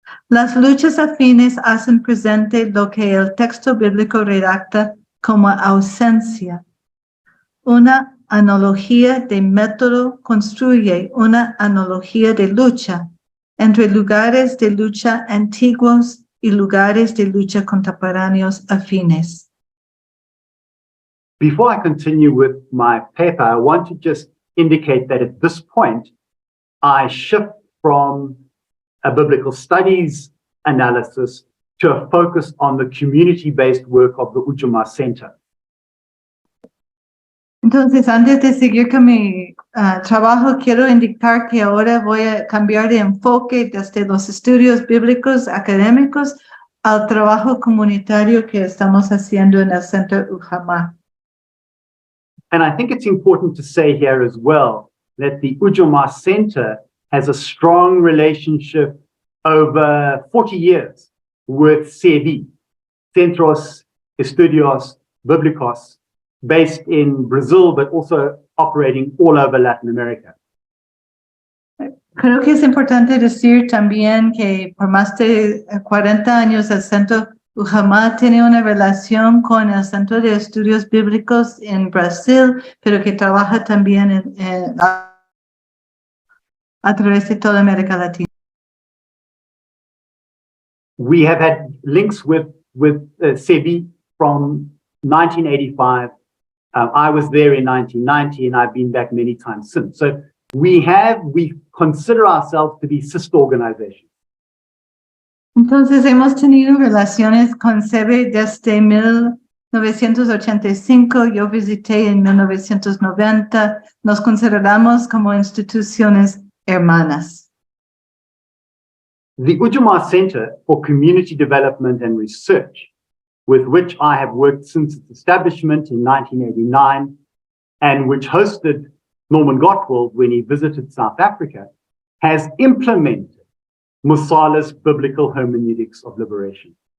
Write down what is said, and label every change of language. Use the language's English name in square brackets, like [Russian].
[Spanish] Las luchas afines hacen presente lo que el texto bíblico redacta como ausencia. Una analogía de método construye una analogía de lucha entre lugares de lucha antiguos y lugares de lucha contemporáneos afines. [English] Before I continue with my paper, I want to just indicate that at this point, I shift from a biblical studies analysis to a focus on the community-based work of the Ujamaa Center. [Spanish] Entonces, antes de seguir con mi trabajo, quiero indicar que ahora voy a cambiar de enfoque desde los estudios bíblicos académicos al trabajo comunitario que estamos haciendo en el Centro Ujamaa. [English] And I think it's important to say here as well that the Ujamaa Center has a strong relationship over 40 years with CEB, Centros Estudios Bíblicos, based in Brazil, but also operating all over Latin America. [Spanish] Creo que es importante decir también que por más de 40 años el Centro Ujamaa tiene una relación con el Centro de Estudios Bíblicos en Brasil, pero que trabaja también a través de toda América Latina. [English] We have had links with CEB from 1985. I was there in 1990, and I've been back many times since. So we consider ourselves to be sister organizations. [Spanish] Entonces hemos tenido relaciones con CEB desde 1985, yo visité en 1990, nos consideramos como instituciones hermanas. [English] The Ujamaa Center for Community Development and Research, with which I have worked since its establishment in 1989, and which hosted Norman Gottwald when he visited South Africa, has implemented Mosala's biblical hermeneutics of liberation.